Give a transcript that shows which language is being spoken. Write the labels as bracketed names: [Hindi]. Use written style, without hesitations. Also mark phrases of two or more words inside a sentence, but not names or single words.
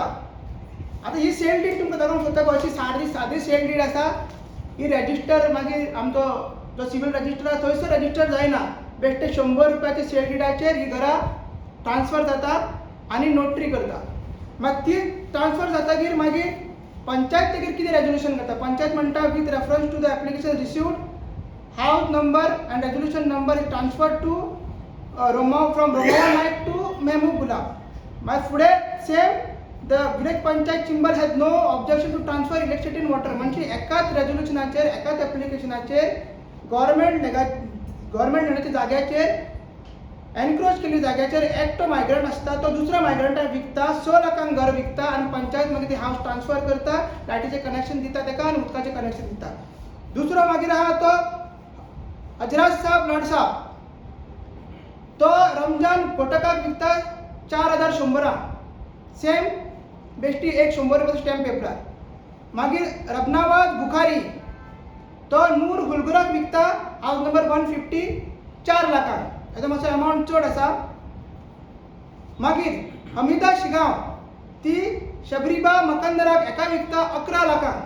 [Konkani] आतां ही सेल डीड तुमकां दाखोवंक सोदता अशी सादी सेल डीड आसा ही रजिस्टर मागीर आमचो जो सिवील रजिस्टर आसा थंयसर रजिस्टर जायना बेश्टे 100 रुपयाच्या सेल डीडाचेर ही घरां ट्रान्सफर जाता आनी नोटरी करता. मागीर ती ट्रान्सफर जातकीर मागीर पंचायत ताचेर कितें रेजोल्युशन करता पंचायत म्हणटा [English] with reference to the application received house number and resolution number is transferred to from Romava Naik to Mehmood Gulab. My फुडे same the village panchayat symbol has no objection to transfer electricity and water. [Konkani] म्हणजे एकाच रेझोल्युशनाचेर एकाच ऍप्लिकेशनाचेर गव्हर्नमेंट नेण्याच्या जाग्याचेर एनक्रोच केल्ली जाग्याचेर एकटो मायग्रंट आसता तो दुसऱ्या मायग्रंटाक विकता 6 लाखांक घर विकता आनी पंचायत मागीर ती हावस ट्रान्सफर करता लायटीचें कनेक्शन दिता तेका आनी उदकाचें कनेक्शन दिता. दुसरो मागीर आहा तो अजराज साहब लड साहब तो रमजान कोटकाक विकता 4100 सेम बेश्टी एक 100 रुपयाचो स्टॅम्प पेपर. मागीर रबनावाज बुखारी तो नूर हुलगुराक विकता हाऊस नंबर 150 4 लाखांक. हेजो मातसो अमावंट चड आसा. मागीर हमिदा शिगांव ती शबरीबा मकंदराक एका विकता 11 लाखांक.